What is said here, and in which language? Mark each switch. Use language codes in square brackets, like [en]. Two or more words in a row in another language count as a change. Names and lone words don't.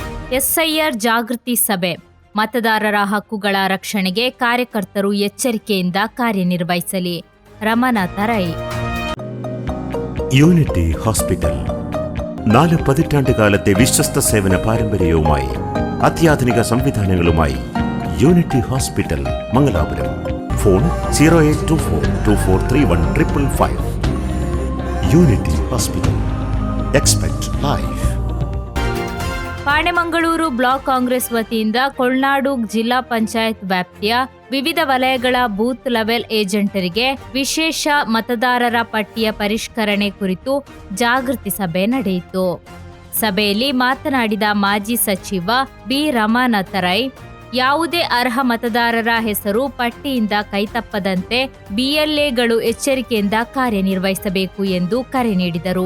[kn] ಎಸ್ಐಆರ್ ಜಾಗೃತಿ ಸಭೆ. ಮತದಾರರ ಹಕ್ಕುಗಳ ರಕ್ಷಣೆಗೆ ಕಾರ್ಯಕರ್ತರು ಎಚ್ಚರಿಕೆಯಿಂದ ಕಾರ್ಯನಿರ್ವಹಿಸಲಿ. ರಮನಾಥ ರೈ. [ml] യൂണിറ്റി ഹോസ്പിറ്റൽ 4 പതിറ്റാണ്ടുകാലത്തെ വിശ്വസ്ത സേവന പാരമ്പര്യവുമായി അത്യാധുനിക സംവിധാനങ്ങളുമായി യൂണിറ്റി ഹോസ്പിറ്റൽ മംഗലാപുരം. ഫോൺ 0824243155. യൂണിറ്റി ഹോസ്പിറ്റൽ. [en] Expect Life. [kn] ಪಾಣೆಮಂಗಳೂರು ಬ್ಲಾಕ್ ಕಾಂಗ್ರೆಸ್ ವತಿಯಿಂದ ಕೊಳ್ನಾಡು ಜಿಲ್ಲಾ ಪಂಚಾಯತ್ ವ್ಯಾಪ್ತಿಯ ವಿವಿಧ ವಲಯಗಳ [en] booth level [kn] ಏಜೆಂಟರಿಗೆ ವಿಶೇಷ ಮತದಾರರ ಪಟ್ಟಿಯ ಪರಿಷ್ಕರಣೆ ಕುರಿತು ಜಾಗೃತಿ ಸಭೆ ನಡೆಯಿತು. ಸಭೆಯಲ್ಲಿ ಮಾತನಾಡಿದ ಮಾಜಿ ಸಚಿವ ಬಿ ರಮನಾಥ ರೈ, ಯಾವುದೇ ಅರ್ಹ ಮತದಾರರ ಹೆಸರು ಪಟ್ಟಿಯಿಂದ ಕೈತಪ್ಪದಂತೆ ಬಿಎಲ್ಎಗಳು ಎಚ್ಚರಿಕೆಯಿಂದ ಕಾರ್ಯನಿರ್ವಹಿಸಬೇಕು ಎಂದು ಕರೆ ನೀಡಿದರು.